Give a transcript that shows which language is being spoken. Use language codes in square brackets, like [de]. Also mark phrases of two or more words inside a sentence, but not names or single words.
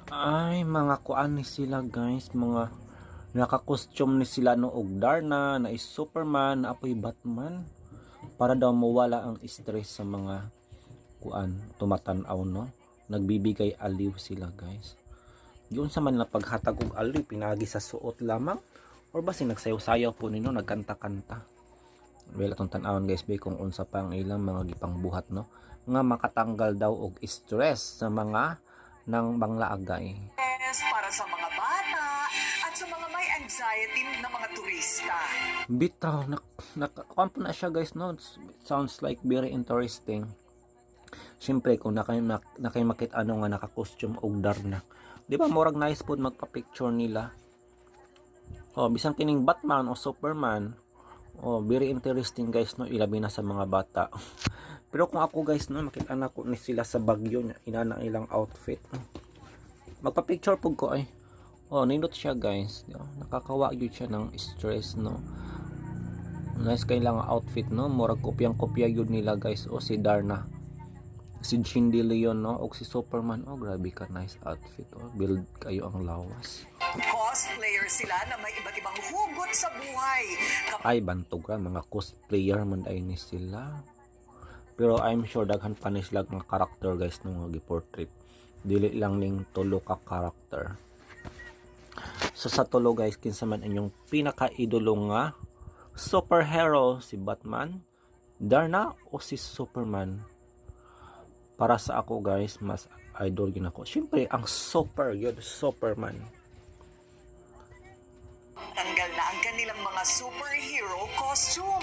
[ceb] Ay, mga kuan ni sila guys, mga naka-costume ni sila no og Darna, na is Superman, na apoy Batman para daw mawala ang stress sa mga kuan tumatanaw no. [tl] Nagbibigay aliw sila guys. [ceb] Yun sa man na paghatag og aliw pinagi sa suot lamang or basi nagsayaw-sayaw po nino nagkanta-kanta. Well atong tan-awon guys bay kung unsa pa ang ilang mga gipangbuhat no nga makatanggal daw og stress sa mga nang banglaagay. [tl] Para sa mga bata at sa mga may anxiety na mga turista. [ceb] Bitaw kuan po na siya guys no. [en] Sounds like very interesting. [ceb] Siyempre kung nakay makit ano nga naka-costume og Darna. Di ba murag nice po magpa-picture nila. Oh, bisan kining Batman o Superman. Oh, [en] very interesting [ceb] guys no, ilabi na sa mga bata. Pero kung ako guys no, makita na ko ni sila sa Bagyo nya, inana ilang outfit. Magpa-picture pug ko ay. Oh, nindot siya guys. Nakakawa gyud siya ng stress no. Nice kay lang outfit no, murag kopyang-kopya gyud nila guys. O si Darna. Si Jean De Leon no, o si Superman. Oh, grabe ka [en] nice outfit. [ceb] Oh, build kayo ang lawas. [tl] Cosplayer sila na may iba't ibang hugot sa buhay. [ceb] Ay bantog ra mga cosplayer man ay ni sila. Pero [en] I'm sure [ceb] daghan pa ni sila mga karakter guys no nga gi-portrait. Dili lang ning tulo ka karakter. So sa tulo guys kinsa man inyong pinaka-idolo nga superhero, si Batman, Darna o si Superman? Para sa ako guys mas idol yun ako. Siyempre ang Superman. [tl] Tanggal na ang kanilang mga [en] superhero costume.